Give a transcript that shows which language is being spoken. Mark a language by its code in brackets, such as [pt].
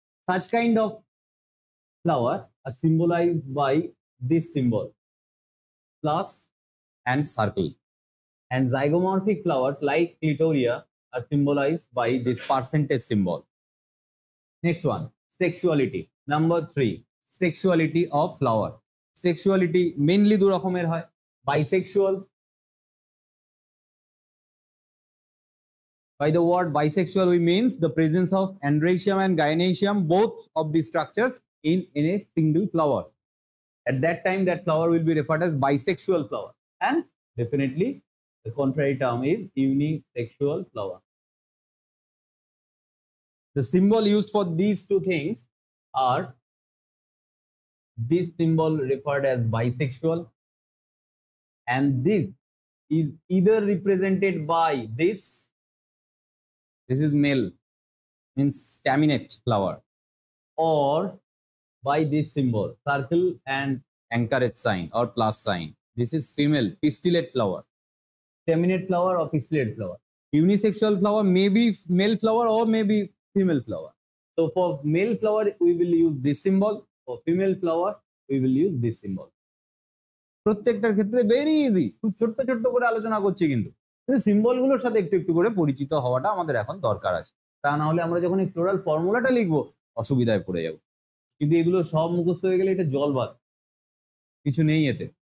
[en] Such kind of flower are symbolized by this symbol, plus and circle. And zygomorphic flowers like clitoria are symbolized by this percentage symbol. Next one, sexuality. Number 3, sexuality of flower. Sexuality mainly [bn] দু রকমের হয়, [en] bisexual. By the word bisexual we means the presence of androecium and gynoecium, both of these structures in a single flower. At that time that flower will be referred as bisexual flower, and definitely the contrary term is unisexual flower. The symbol used for these two things are this symbol referred as bisexual, and this is either represented by this is male, means staminate flower, or by this symbol circle and anchorage sign or plus sign. This is female, pistillate flower. Staminate flower or pistillate flower. Unisexual flower may be male flower or may be female flower. So for male flower we will use this symbol, for female flower we will use this symbol. [bn] প্রত্যেকটার ক্ষেত্রে very easy, খুব ছোট্ট ছোট্ট করে আলোচনা করছি, কিন্তু সিম্বলগুলোর সাথে একটু একটু করে পরিচিত হওয়াটা আমাদের এখন দরকার আছে। তা না হলে আমরা যখন এই ফ্লোরাল ফর্মুলাটা লিখবো অসুবিধায় পড়ে যাব। কিন্তু এগুলো সব মুখস্থ হয়ে গেলে এটা জলবাদ, কিছু নেই এতে।